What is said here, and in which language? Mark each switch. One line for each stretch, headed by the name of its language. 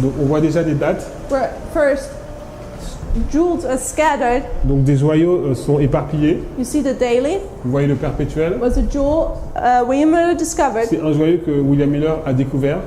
French: Donc on voit déjà des dates.
English: where first jewels are scattered.
French: Donc des joyaux sont éparpillés.
English: You see the daily
French: Vous voyez le perpétuel.
English: was a jewel William Miller discovered.
French: C'est un joyau que William Miller a découvert